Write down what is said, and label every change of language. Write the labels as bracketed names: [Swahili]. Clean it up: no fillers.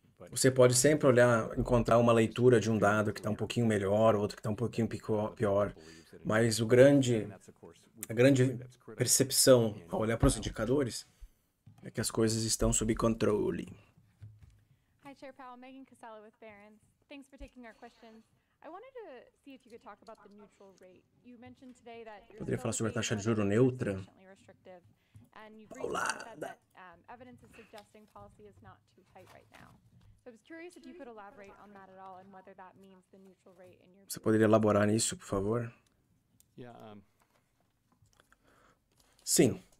[Portuguese] Você pode sempre encontrar uma leitura de um dado que está um pouquinho melhor, outro que está um pouquinho pior, mas a grande percepção ao olhar para os indicadores é que as coisas estão sob controle. [English] Hi, Chair Powell. Megan Casella with Barron's. Thanks for taking our questions. I wanted to see if you could talk about the neutral rate. You mentioned today that [Portuguese] Poderia falar sobre a taxa de juro neutra? [English] And you've recently said that evidence is suggesting policy is not too tight right now. So I was curious if you could elaborate on that at all and whether that means the neutral rate in your. [Portuguese] Você poderia elaborar nisso, por favor? Sim.